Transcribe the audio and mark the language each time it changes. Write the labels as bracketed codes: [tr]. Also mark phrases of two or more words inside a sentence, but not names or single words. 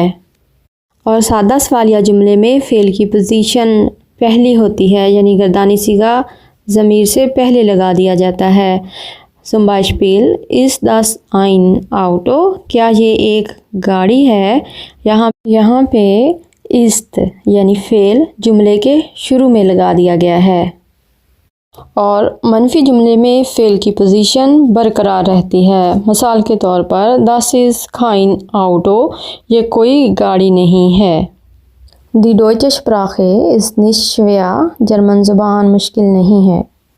[ur] اور سادہ سوالیہ جملے میں فعل کی پوزیشن پہلی ہوتی ہے یعنی گردانی صیغہ ضمیر سے پہلے لگا دیا جاتا ہے۔ [de] zum Beispiel ist das ein Auto، [ur] کیا یہ ایک گاڑی ہے؟ یہاں پہ ist یعنی فعل جملے کے شروع میں لگا دیا گیا ہے۔ اور منفی جملے میں فعل کی پوزیشن برقرار رہتی ہے۔ مثال کے طور پر [de] das ist kein Auto، [ur] یہ کوئی گاڑی نہیں ہے۔ [de] Die deutsche Sprache ist nicht schwer، [ur] جرمن زبان مشکل نہیں ہے۔